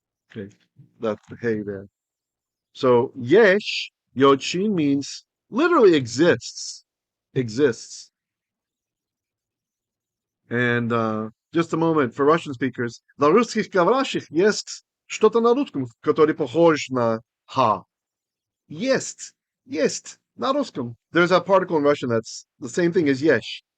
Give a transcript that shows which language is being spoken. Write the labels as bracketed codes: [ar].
[en] Okay, that's the hey there. So yesh, yod shin means literally exists. And just a moment for Russian speakers. [ru] Для русских говорящих есть что-то на русском, который похож на ha. Есть на русском. [en] There's a particle in Russian that's the same thing as yesh.